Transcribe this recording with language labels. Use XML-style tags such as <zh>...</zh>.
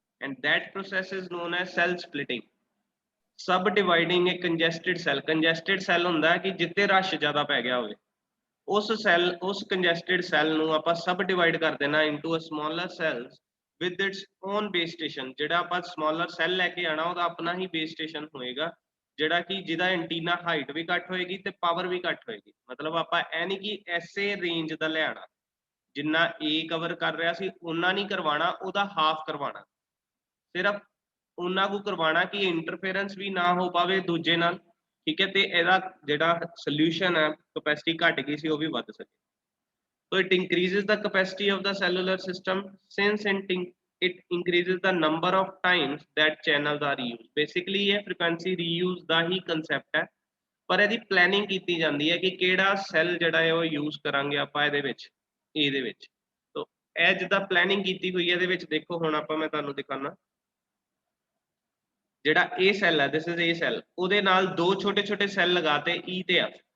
<en>And that process is known as cell splitting. Subdividing a congested cell.</en> <pa>Congested cell ਹੁੰਦਾ ਹੈ ਕਿ ਜਿੱਥੇ rush ਜ਼ਿਆਦਾ ਪੈ ਗਿਆ ਹੋਵੇ, ਉਸ congested cell ਨੂੰ ਆਪਾਂ subdivide ਕਰ ਦੇਣਾ</pa> <en>into a smaller cells with its own base station.</en> <pa>ਜਿਹੜਾ ਆਪਾਂ smaller cell ਲੈ ਕੇ ਆਣਾ ਉਹਦਾ ਆਪਣਾ ਹੀ base station ਹੋਏਗਾ, ਜਿਹੜਾ ਕਿ ਜਿਹਦਾ ਐਂਟੀਨਾ ਹਾਈਟ ਵੀ ਘੱਟ ਹੋਏਗੀ ਤੇ ਪਾਵਰ ਵੀ ਘੱਟ ਹੋਏਗੀ। ਮਤਲਬ ਆਪਾਂ ਇਹ ਨਹੀਂ ਕਿ ਐਸੇ ਰੇਂਜ ਦਾ ਲਿਆਣਾ, ਜਿੰਨਾ A ਕਵਰ ਕਰ ਰਿਹਾ ਸੀ ਉਹਨਾਂ ਨਹੀਂ ਕਰਵਾਉਣਾ, ਉਹਦਾ ਹਾਫ ਕਰਵਾਉਣਾ, ਸਿਰਫ ਉਹਨਾਂ ਕੁ ਕਰਵਾਉਣਾ ਕਿ ਇੰਟਰਫੇਰੈਂਸ ਵੀ ਨਾ ਹੋ ਪਾਵੇ ਦੂਜੇ ਨਾਲ, ਠੀਕ ਹੈ, ਤੇ ਇਹਦਾ ਜਿਹੜਾ ਸੋਲੂਸ਼ਨ ਹੈ, ਕਪੈਸਿਟੀ ਘਟ ਗਈ ਸੀ ਉਹ ਵੀ ਵੱਧ ਸਕੇ।</pa> <en>So it increases the capacity of the cellular system since it increases the number of times that channels are used.</en> <pa>Basically ਇਹ frequency reuse ਦਾ ਹੀ concept ਹੈ, ਪਰ ਇਹਦੀ planning ਕੀਤੀ ਜਾਂਦੀ ਹੈ ਕਿ ਕਿਹੜਾ ਸੈੱਲ ਜਿਹੜਾ ਹੈ ਉਹ use ਕਰਾਂਗੇ ਆਪਾਂ ਇਹਦੇ ਵਿੱਚ, A ਦੇ ਵਿੱਚ। ਤਾਂ ਇਹ ਜਿੱਦਾਂ planning ਕੀਤੀ ਹੋਈ ਹੈ ਇਹਦੇ ਵਿੱਚ ਦੇਖੋ, ਹੁਣ ਆਪਾਂ ਮੈਂ ਤੁਹਾਨੂੰ ਦਿਖਾਣਾ, ਜਿਹੜਾ A ਸੈੱਲ ਹੈ,</pa> <en>this is A</en> <pa>ਸੈੱਲ, ਉਹਦੇ ਨਾਲ ਦੋ ਛੋਟੇ ਛੋਟੇ ਸੈੱਲ ਲਗਾਤੇ E ਤੇ F।</pa>